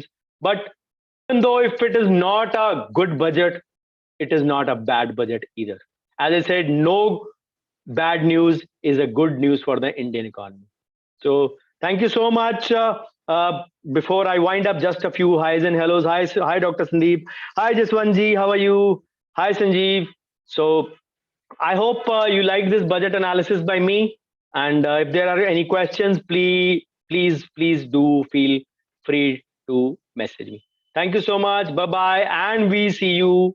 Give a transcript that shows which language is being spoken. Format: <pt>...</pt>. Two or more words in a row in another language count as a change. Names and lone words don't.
<en>But even though if it is not a good budget, it is not a bad budget either. As I said, no bad news is a good news for the Indian economy. So thank you so much. Before I wind up, just a few highs and hellos. Hi, Dr. Sandeep. Hi, Jaswanji. How are you? Hi, Sanjeev. So I hope you like this budget analysis by me. And if there are any questions, please do feel free to message me. Thank you so much. Bye bye. And we see you.</en>